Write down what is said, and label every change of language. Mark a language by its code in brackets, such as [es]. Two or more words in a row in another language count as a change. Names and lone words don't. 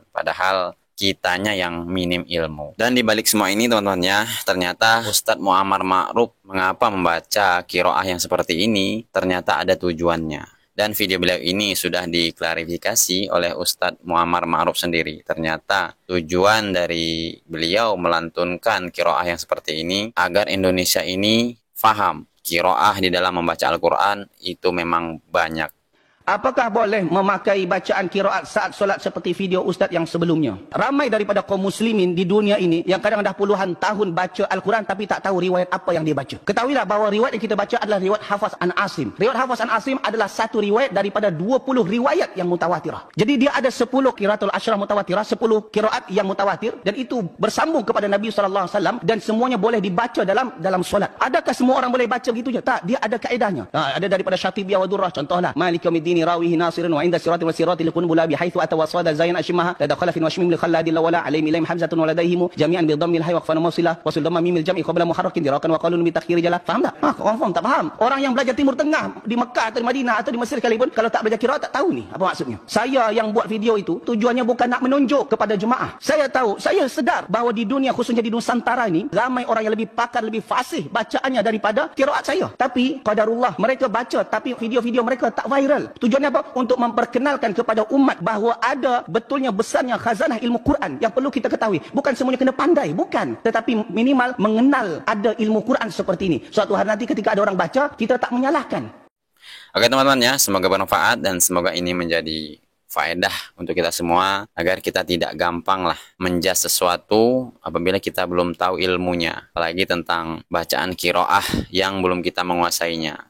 [id] Padahal kitanya yang minim ilmu. Dan di balik semua ini teman-teman ya, ternyata Ustadz Muammar Ma'ruf mengapa membaca qiraah yang seperti ini, ternyata ada tujuannya. Dan video beliau ini sudah diklarifikasi oleh Ustadz Muammar Ma'ruf sendiri. Ternyata tujuan dari beliau melantunkan qiraah yang seperti ini agar Indonesia ini faham qiraah di dalam membaca Al-Quran itu memang banyak. Apakah boleh memakai bacaan qiraat saat solat seperti video ustaz yang sebelumnya? [ms] Ramai daripada kaum muslimin di dunia ini yang kadang dah puluhan tahun baca Al-Quran tapi tak tahu riwayat apa yang dia baca. Ketahuilah bahawa riwayat yang kita baca adalah riwayat Hafaz an Asim. Riwayat Hafaz an Asim adalah satu riwayat daripada 20 riwayat yang mutawatirah. Jadi dia ada 10 [ar] القراءات العشر المتواترة, [ms] 10 qiraat yang mutawatir dan itu bersambung kepada Nabi SAW dan semuanya boleh dibaca dalam solat. Adakah semua orang boleh baca begitu je? Tak, dia ada kaedahnya. Ada daripada Syatibiyah wa Durrah, contohlah [ar] مالك يوم الدين راويه ناصر وعند الصراط والصراط لقنبلا بحيث أتى وصاد زين أشمها لدخل في وشميم لخلاد ولا عليهم إليهم حمزة ولديهم جميعا بضم الحي وقفا موصلة وصل ضم ميم الجمع قبل محرك دراكا وقالوا بتخير جلا. [ms] Faham tak? Orang faham tak faham. Orang yang belajar Timur Tengah di Mekah atau di Madinah atau di Mesir sekalipun kalau tak belajar qiraat tak tahu ni apa maksudnya. Saya yang buat video itu tujuannya bukan nak menunjuk kepada jemaah. Saya tahu, saya sedar bahawa di dunia khususnya di Nusantara ini ramai orang yang lebih pakar, lebih fasih bacaannya daripada qiraat saya. Tapi qadarullah mereka baca tapi video-video mereka tak viral. Tujuannya apa? Untuk memperkenalkan kepada umat bahawa ada betulnya besarnya khazanah ilmu Quran yang perlu kita ketahui. Bukan semuanya kena pandai, bukan. Tetapi minimal mengenal ada ilmu Quran seperti ini. Suatu hari nanti ketika ada orang baca, kita tak menyalahkan. [id] Oke teman-teman ya, semoga bermanfaat dan semoga ini menjadi faedah untuk kita semua agar kita tidak gampang lah menjas sesuatu apabila kita belum tahu ilmunya, apalagi tentang bacaan qiraah yang belum kita menguasainya.